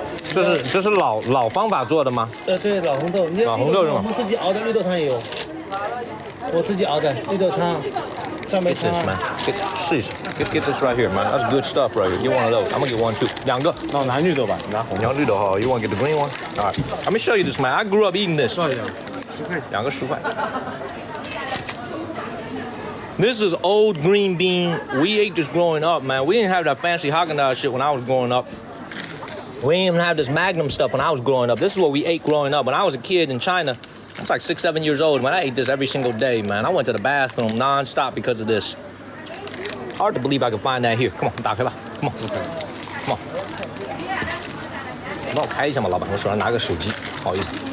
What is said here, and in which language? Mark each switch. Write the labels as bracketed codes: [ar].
[en] This is [zh] 老方法做的吗？对，老红豆，老红豆是吗我们自己熬的绿豆汤也有，我自己熬的绿豆汤、酸梅 [en] Get [zh] 汤 [en] this, man. [zh] 试试 [en] Get this right here, man. That's good stuff right here. Get one of those. I'm gonna get one too. [zh] 两个。那我拿绿豆吧，你拿红你要绿豆哈 [en] You want to get the green one? All right. Let me show you this, man. I grew up eating this. [zh] 多少钱？两个10块。 [en] This is old green bean. We ate this growing up, man. We didn't have that fancy Haagen-Dazs shit when I was growing up. We didn't even have this Magnum stuff when I was growing up. This is what we ate growing up. When I was a kid in China, I was like 6, 7 years old, man. I ate this every single day, man. I went to the bathroom nonstop because of this. Hard to believe I could find that here. Come on, [zh] 打开吧 [en] Come on. Come on. [zh] 帮我开一下嘛，老板，我手上拿个手机，不好意思。